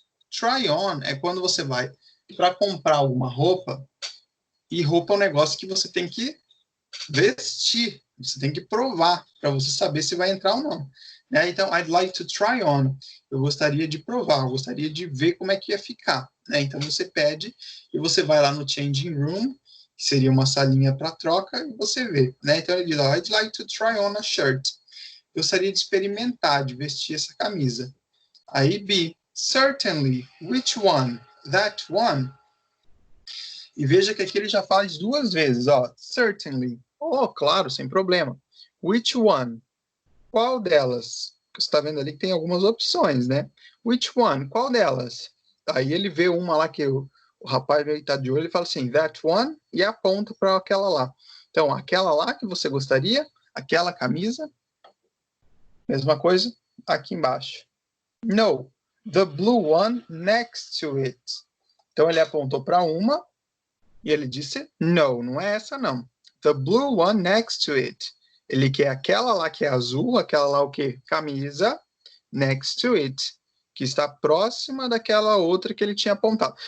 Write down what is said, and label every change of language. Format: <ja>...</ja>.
<pt>Try on é quando você vai para comprar alguma roupa, e roupa é um negócio que você tem que vestir, você tem que provar para você saber se vai entrar ou não. Né? Então,</pt> <en>I'd like to try on.</en> <pt>Eu gostaria de provar, eu gostaria de ver como é que ia ficar. Né? Então, você pede e você vai lá no changing room, que seria uma salinha para troca, e você vê. Né? Então, ele diz,</pt> <en>I'd like to try on a shirt.</en> <pt>Eu gostaria de experimentar, de vestir essa camisa.</pt> <en>Aí, B, certainly, which one? That one.</en> <pt>E veja que aqui ele já faz duas vezes, ó.</pt> <en>Certainly. Oh,</en> <pt>claro, sem problema.</pt> <en>Which one?</en> <pt>Qual delas? Você está vendo ali que tem algumas opções, né?</pt> <en>Which one?</en> <pt>Qual delas? Aí ele vê uma lá que o rapaz está de olho, ele fala assim,</pt> <en>that one,</en> <pt>e aponta para aquela lá. Então, aquela lá que você gostaria, aquela camisa, mesma coisa, aqui embaixo.</pt> <en>No, the blue one next to it.</en> <pt>Então, ele apontou para uma e ele disse no, não é essa não.</pt> <en>The blue one next to it.</en> <pt>Ele quer aquela lá que é azul, aquela lá o quê? Camisa,</pt> <en>next to it,</en> <pt>que está próxima daquela outra que ele tinha apontado.</pt>